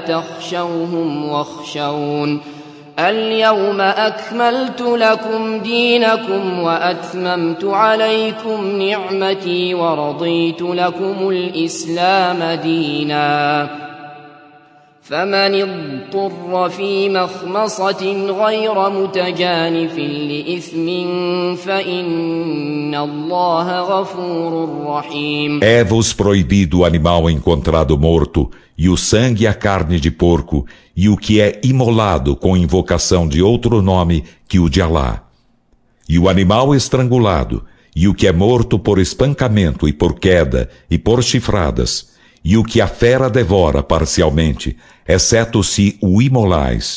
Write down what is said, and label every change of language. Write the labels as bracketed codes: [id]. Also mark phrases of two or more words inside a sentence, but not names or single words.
[ar] تخشوهم واخشون اليوم أكملت لكم دينكم وأتممت عليكم نعمتي ورضيت لكم الإسلام دينا فمن اضطر في مخمصة غير متجانف لإثم فإن الله غفور رحيم. [pt] É-vos proibido o animal encontrado morto, e o sangue e a carne de porco, e o que é imolado com invocação de outro nome que o de Alá. E o animal estrangulado, e o que é morto por espancamento e por queda, e por chifradas, e o que a fera devora parcialmente, exceto se o imolais.